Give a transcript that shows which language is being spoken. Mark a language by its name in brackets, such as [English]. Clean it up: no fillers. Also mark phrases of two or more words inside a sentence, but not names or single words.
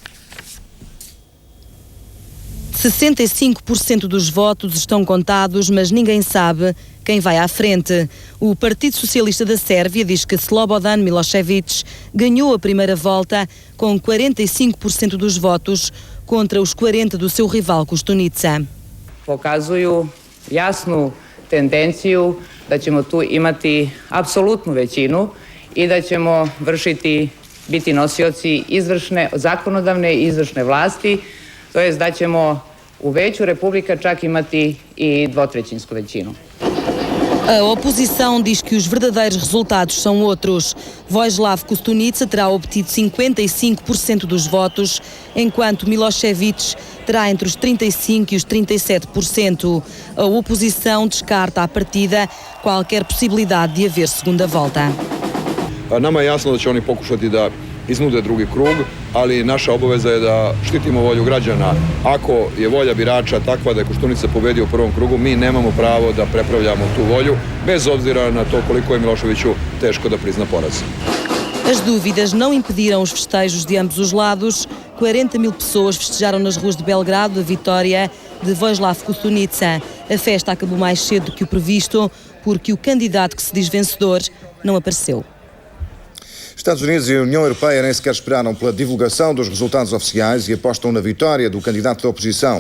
[Portuguese] 65% dos votos estão contados, mas ninguém sabe quem vai à frente. O Partido Socialista da Sérvia diz que Slobodan Milošević ganhou a primeira volta com 45% dos votos contra os 40% do seu rival Koštunica. [Serbian] Pokazuju jasnu tendenciju da ćemo tu imati apsolutnu većinu i da ćemo biti nosioci zakonodavne i izvršne vlasti, to jest da ćemo u veću Republika čak imati i dvotrećinsku većinu. [Portuguese] A oposição diz que os verdadeiros resultados são outros. Vojislav Koštunica terá obtido 55% dos votos, enquanto Milošević terá entre os 35% e os 37%. A oposição descarta à partida qualquer possibilidade de haver segunda volta. [Serbian] Nama je jasno da će oni pokušati da iznude drugi krug, ali naša obaveza je da štitimo volju građana. Ako je volja birača takva da je Koštunica pobedio u prvom krugu, mi nemamo pravo da prepravljamo tu volju, bez obzira na to koliko je Miloševiću teško da prizna poraz. [Portuguese] As dúvidas não impediram os festejos de ambos os lados. 40 mil pessoas festejaram nas ruas de Belgrado a vitória de Vojislav Koštunica. A festa acabou mais cedo do que o previsto, porque o candidato que se diz vencedor não apareceu. Estados Unidos e a União Europeia nem sequer esperaram pela divulgação dos resultados oficiais e apostam na vitória do candidato da oposição.